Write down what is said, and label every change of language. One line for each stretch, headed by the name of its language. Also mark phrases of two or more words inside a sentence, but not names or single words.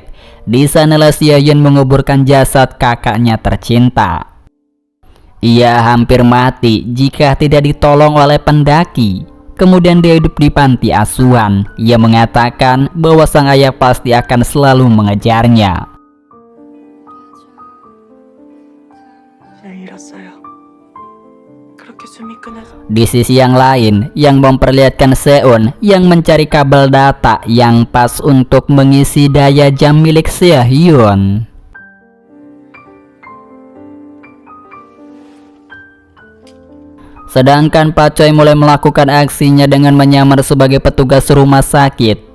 Indonesian: Di sanalah Seo Hyun menguburkan jasad kakaknya tercinta. Ia hampir mati jika tidak ditolong oleh pendaki. Kemudian dia hidup di panti asuhan. Ia mengatakan bahwa sang ayah pasti akan selalu mengejarnya.
Korean: 잘 잃었어요. 그렇게 숨이 끊어서
Indonesian: Di sisi yang lain, yang memperlihatkan Seon yang mencari kabel data yang pas untuk mengisi daya jam milik Seo Hyun. Sedangkan Pak Choi mulai melakukan aksinya dengan menyamar sebagai petugas rumah sakit.